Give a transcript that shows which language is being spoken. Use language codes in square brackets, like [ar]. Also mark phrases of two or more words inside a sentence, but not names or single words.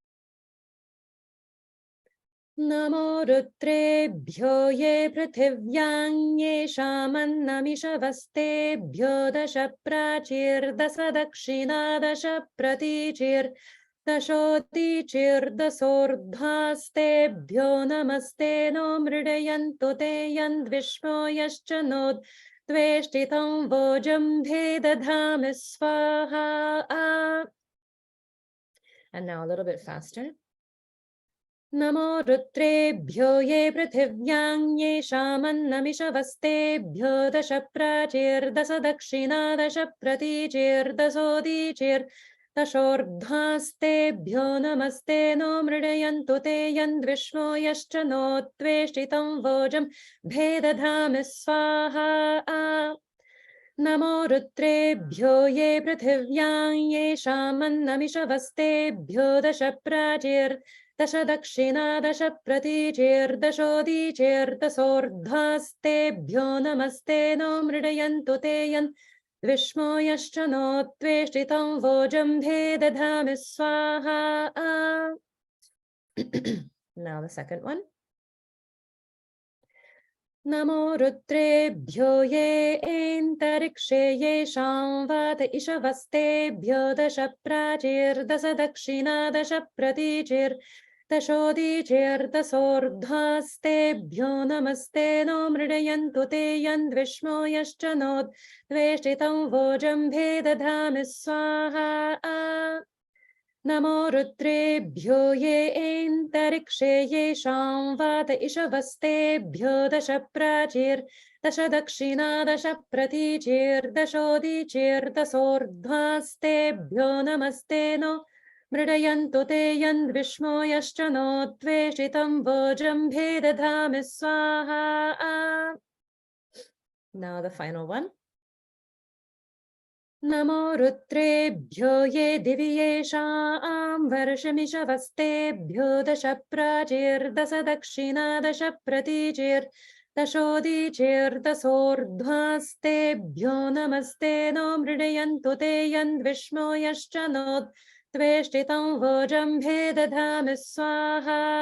[sa] नमो रुद्रेभ्यो ये पृथिव्यां ये शमन्नमिषवस्तेभ्यो दश प्राचीर् दस दक्षिणा दश प्रतीचीर् दशोतीचीर् दसोर्ध्वास्तेभ्यो नमस्ते नो मृडयन्तु ते यन्द्विष्मो यश्चनोद् द्वेष्टितम् वोजम् भेदधामि स्वाहा. [en] And now a little bit faster. [sa] नमो रुद्रेभ्यो ये पृथिव्यां ये शमन्नमिषवस्तेभ्यो दश प्राचीर् दस दक्षिणा दश प्रतीचीर् दसोदीचीर् दशोर्ध्वास्तेभ्यो नमस्ते नो मृडयन्तु ते यन्द्विष्मो यश्चनो त्वेष्टितम् वोजम् भेदधामि स्वाहा. नमो रुद्रेभ्यो ये पृथिव्यां ये शमन्नमिषवस्तेभ्यो दश प्राचीर् दश दक्षिणा दश प्रतीचीर् दसोदीचीर् दसोर्ध्वास्तेभ्यो नमस्ते नो मृडयन्तु ते यन् विष्मो यश्चनो त्वेष्टितम् वोजम् भेदधामि स्वाहा. [en] Now the second one. [sa] नमो रुद्रेभ्यो ये एन्तरिक्षे ये शम्वत इषवस्तेभ्यो दश प्राचीर् दस दक्षिणा दश प्रतीचीर् दशोदीचेर्दशोर्ध्वास्तेभ्यो नमस्ते नो मृडयन्तु ते यन्द्विष्मो यश्च नो द्वेष्टितं वोजम्भे दधामि स्वाहा नमो रुद्रेभ्यो ये एन्तरिक्षे येषां वात इषवस्तेभ्यो दश प्राचीर्दश दक्षिणा दश प्रतीचीर्दशोदीचीर्दशोर्ध्वास्तेभ्यो नमस्ते नो मृडयन्तु ते यन्द्विष्मो यश्च नो द्वेषितं वोजम्भे दधामि स्वाहा. [en] Now the final one. [sa] नमो रुद्रेभ्यो ये दिवि येषां वर्षमिषवस्तेभ्यो दश प्राचीर्दश दक्षिणा दश प्रतीचीर्दशोदीचीर्दशोर्ध्वास्तेभ्यो नमस्ते नो मृडयन्तु ते यन्द्विष्मो यश्च नो द्वेष्टितं वोजम्भे दधामि स्वाहा.